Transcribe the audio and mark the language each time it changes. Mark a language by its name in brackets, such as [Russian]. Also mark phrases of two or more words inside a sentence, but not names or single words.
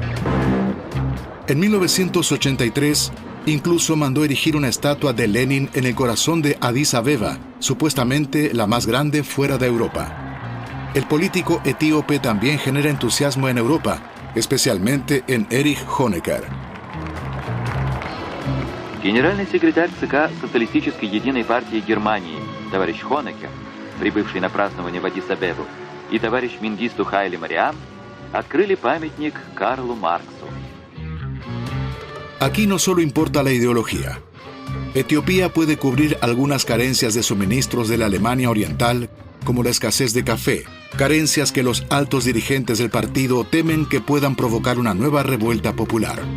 [Spanish] En 1983, Incluso mandó erigir una estatua de Lenin en el corazón de Addis Abeba, supuestamente la más grande fuera de Europa. El político etíope también genera entusiasmo en Europa, especialmente en Erich Honecker. [Russian] Генеральный секретарь ЦК Социалистической единой партии Германии, товарищ Хонекер, прибывший на празднование в Аддис-Абебу, и товарищ Менгисту Хайле Мариам открыли памятник Карлу Марксу. [Spanish] Aquí no solo importa la ideología. Etiopía puede cubrir algunas carencias de suministros de la Alemania Oriental, como la escasez de café, carencias que los altos dirigentes del partido temen que puedan provocar una nueva revuelta popular.